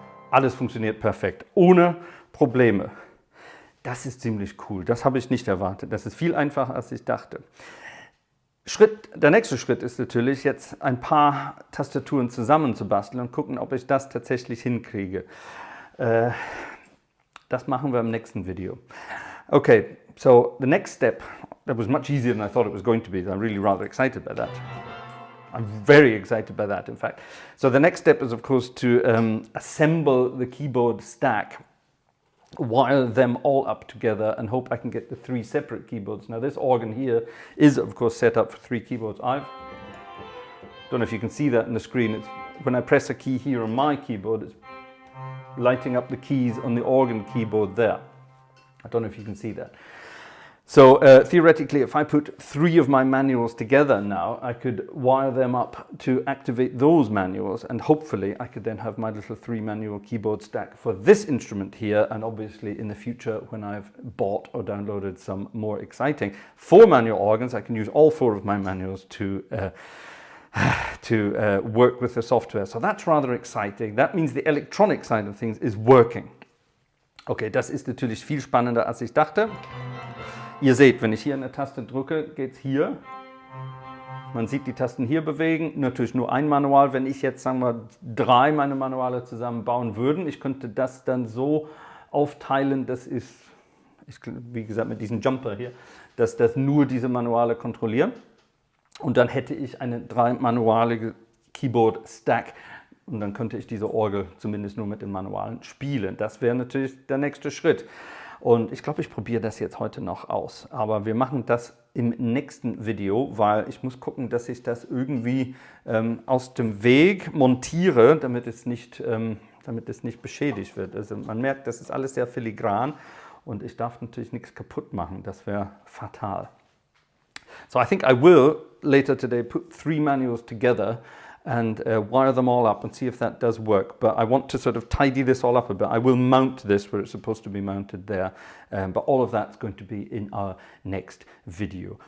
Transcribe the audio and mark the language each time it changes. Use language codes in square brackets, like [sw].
[de] Alles funktioniert perfekt, ohne Probleme. Das ist ziemlich cool, das habe ich nicht erwartet. Das ist viel einfacher, als ich dachte. Der nächste Schritt ist natürlich, jetzt ein paar Tastaturen zusammenzubasteln und gucken, ob ich das tatsächlich hinkriege. Das machen wir im nächsten Video. [en] Okay, so the next step, that was much easier than I thought it was going to be. I'm really rather excited by that. I'm very excited by that, in fact. So the next step is, of course, to assemble the keyboard stack, wire them all up together, and hope I can get the 3 separate keyboards. Now, this organ here is, of course, set up for 3 keyboards. I don't know if you can see that on the screen. When I press a key here on my keyboard, it's lighting up the keys on the organ keyboard there. I don't know if you can see that. So theoretically, if I put 3 of my manuals together now, I could wire them up to activate those manuals, and hopefully I could then have my little 3 manual keyboard stack for this instrument here, and obviously in the future when I've bought or downloaded some more exciting 4 manual organs, I can use all 4 of my manuals to work with the software. So that's rather exciting. That means the electronic side of things is working. [de] Okay, das ist natürlich viel spannender, als ich dachte. Ihr seht, wenn ich hier eine Taste drücke, geht es hier. Man sieht die Tasten hier bewegen. Natürlich nur ein Manual. Wenn ich jetzt, sagen wir, 3 meine Manuale zusammenbauen würden, ich könnte das dann so aufteilen, das ist, wie gesagt, mit diesem Jumper hier, dass das nur diese Manuale kontrollieren. Und dann hätte ich eine 3-manualige Keyboard-Stack. Und dann könnte ich diese Orgel zumindest nur mit den Manualen spielen. Das wäre natürlich der nächste Schritt. Und ich glaube, ich probiere das jetzt heute noch aus. Aber wir machen das im nächsten Video, weil ich muss gucken, dass ich das irgendwie aus dem Weg montiere, damit es nicht beschädigt wird. Also man merkt, das ist alles sehr filigran und ich darf natürlich nichts kaputt machen. Das wäre fatal. [en] So I think I will later today put 3 manuals together and wire them all up and see if that does work. But I want to sort of tidy this all up a bit. I will mount this where it's supposed to be mounted there. But all of that's going to be in our next video.